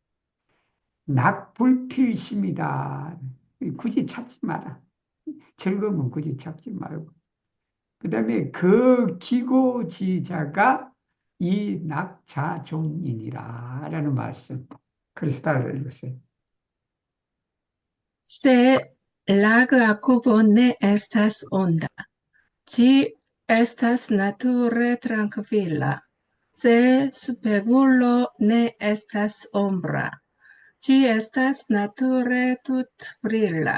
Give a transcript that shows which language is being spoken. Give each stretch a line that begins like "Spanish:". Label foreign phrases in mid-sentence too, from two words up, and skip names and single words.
Korean: 낙불필심이다. 굳이 찾지 마라. 즐거움은 굳이 찾지 말고. 그 다음에 그 기고지자가 이 낙자존이니라 라는 말씀. 크리스탈을 읽으세요.
Esperanto: Se lagakvo ne estas onda, ĝi estas nature trankvila. Se spegulo ne estas ombra, ĝi estas nature tutbrila.